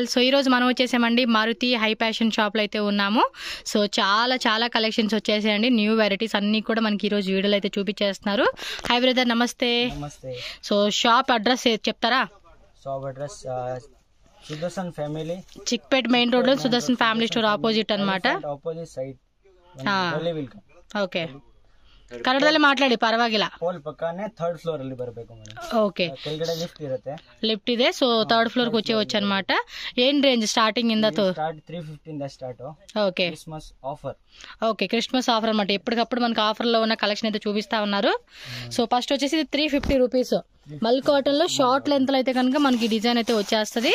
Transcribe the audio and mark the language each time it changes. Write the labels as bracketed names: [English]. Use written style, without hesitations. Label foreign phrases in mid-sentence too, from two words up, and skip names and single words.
[Telugu] సో ఈరోజు మనం వచ్చేసామండి మారుతి హై ఫ్యాషన్ షాప్లో అయితే ఉన్నాము. సో చాలా కలెక్షన్స్ వచ్చేసాయండి, [English] new varieties [Telugu] అన్నీ కూడా మనకి ఈరోజు వీడియోలో అయితే చూపించేస్తున్నారు. [English] hi brother, [Telugu] నమస్తే. సో [English] shop address [Telugu] చెప్తారా? [English] shop address Sudarshan Family, [Telugu] చిక్పేట్ మెయిన్ రోడ్ లో సుదర్శన్ ఫ్యామిలీ స్టోర్ ఆపోజిట్ అనమాట. [English] opposite side [Kannada] ఓకే, ಕನ್ನಡದಲ್ಲಿ ಮಾತಾಡಿ ಪರವಾಗಿಲ್ಲ. ಪೋಲ್ ಪಕ್ಕನೆ [English] third floor [Kannada] ಅಲ್ಲಿ ಬರಬೇಕು ಮೇಡಂ. ಓಕೆ, ಕೆಳಗಡೆ ಲಿಫ್ಟ್ ಇರುತ್ತೆ. ಲಿಫ್ಟ್ ಇದೆ. ಸೊ ಥರ್ಡ್ ಫ್ಲೋರ್ ಗೆ [Telugu] వచ్చేవచ్చు అన్నమాట. ఏం రేంజ్ స్టార్టింగ్ ఇంద తో? [Kannada] ಸ್ಟಾರ್ಟ್ 350 ಇಂದ ಸ್ಟಾರ್ಟ್. [Telugu] ఓకే, [English] Christmas offer. [Telugu] ఓకే, [English] Christmas offer [Telugu] అన్నమాట. ఎప్పటికప్పుడు మనకి ఆఫర్ లో ఉన్న కలెక్షన్ అయితే చూపిస్తా ఉన్నారు. సో ఫస్ట్ వచ్చేసి 350 రూపీస్ [English] mul cotton [Telugu] లో [English] short length [Telugu] లో అయితే కనుక మనకి డిజైన్ అయితే వచ్చేస్తుంది.